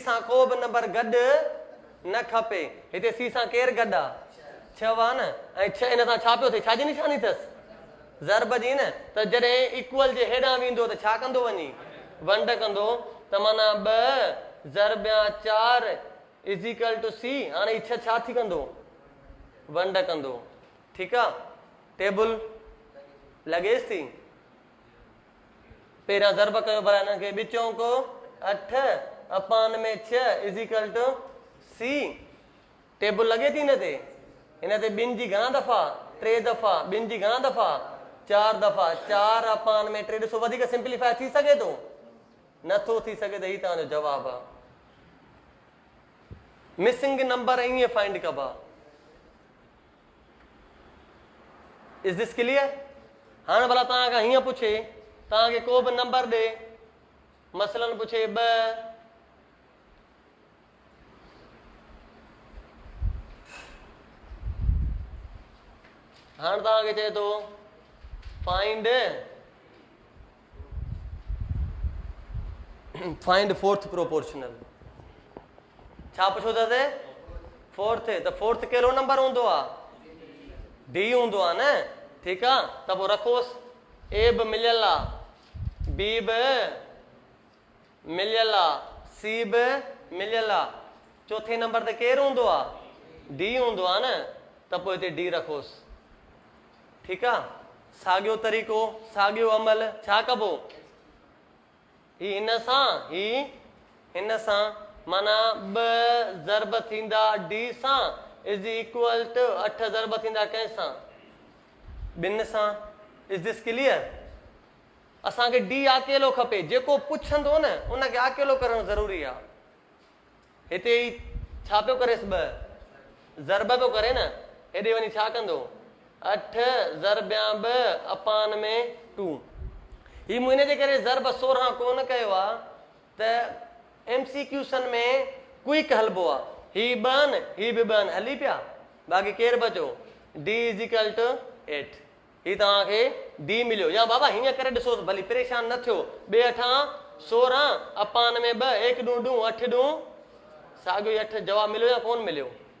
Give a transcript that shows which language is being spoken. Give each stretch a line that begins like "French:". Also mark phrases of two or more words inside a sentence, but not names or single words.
Sindhi: सां को बि नंबर गॾु न खपे, हिते सी सां केरु गॾु आहे, 6 आहे न, ऐं 6 हिन सां छा पियो थिए, छाजी निशानी अथसि, ज़रब जी न, त जॾहिं इक्वल जे हेॾां वेंदो त छा कंदो वञी, वंड कंदो, त माना 2 ज़रब 4
English: is equal to C,
Sindhi: हाणे ही 6 छा थी कंदो, वंड कंदो, ठीकु आहे। टेबल लॻेसि थी, पहिरियां ज़रब कयो भला हिननि खे, 2 चौक 8 अपान में 6
English: is equal to C,
Sindhi: टेबल लॻे थी हिन ते, हिन ते 2 जी घणा दफ़ा, 3 दफ़ा, 2 जी घणा दफ़ा, 4 दफ़ा, 4 अपान में 3, ॾिसो वधीक सिंप्लीफाई थी सघे थो, नथो थी सघे, त ही तव्हांजो जवाबु आहे।
English: missing number
Sindhi: ईअं फाइंड कबा।
English: is this clear?
Sindhi: हाणे भला तव्हांखां हीअं पुछे, तव्हांखे को बि नंबर ॾे, मसलन पुछे 2, हाणे तव्हांखे चए थो
English: find fourth proportional,
Sindhi: छा पुछो अथसि फोर्थ, त फोर्थ कहिड़ो नंबर हूंदो आहे, डी हूंदो आहे न, ठीकु आहे। त पोइ रखोसि, ए बि मिलियल आहे, बी बि मिलियल आहे, सी बि मिलियल आहे, चौथे नंबर ते केरु हूंदो आहे, डी हूंदो आहे न, त पोइ हिते डी रखोसि, ठीकु आहे। साॻियो तरीक़ो, साॻियो अमल, छा कबो, ही हिन सां, ही हिन सां माना 2 ज़रब थींदा डी सां
English: is equal to
Sindhi: 8 ज़रब थींदा कंहिंसां ॿिनि सां
English: is this clear
Sindhi: असांखे डी अकेलो खपे जेको पुछंदो न उनखे अकेलो करणु ज़रूरी आहे हिते ई छा पियो करेसि 2 ज़रब पियो करे न हेॾे वञी छा कंदो 8 ज़रबिया 2 अपान में 2 ही मूं हिन जे करे ज़रब 16 कोन कयो आहे त MCQसन में क्विक हलबो आहे ही बन ही बि बन हली पिया बाक़ी केरु बचो D
English: is equal to
Sindhi: 8 ही तव्हांखे D मिलियो या बाबा हीअं करे ॾिसोसि भली परेशान न थियो 2 8 16 अपान में 2 1 ॾूं ॾूं 8 ॾूं साॻियो ई 8 जवाबु मिलियो या कोन मिलियो